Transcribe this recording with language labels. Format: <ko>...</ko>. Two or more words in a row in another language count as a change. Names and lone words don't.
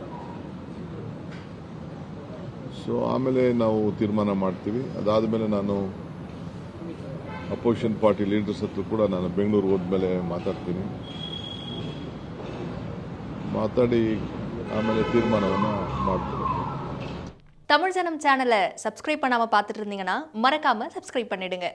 <kn>ಸೊ ಆಮೇಲೆ ನಾವು ತೀರ್ಮಾನ ಮಾಡ್ತೀವಿ. ಅದಾದಮೇಲೆ ನಾನು</kn> <en>opposition party leaders</en> <kn>ಹತ್ರ ಕೂಡ ನಾನು ಬೆಂಗಳೂರು ಹೋದ್ಮೇಲೆ ಮಾತಾಡಿ ಆಮೇಲೆ தீர்மானವನ್ನು ಮಾಡ್ತೀನಿ.</kn> <ta>தமிழ் ஜனம் சேனலை சப்ஸ்கிரைப் பண்ணாம பார்த்துட்டு இருந்தீங்கன்னா மறக்காம சப்ஸ்கிரைப் பண்ணிடுங்க.</ta>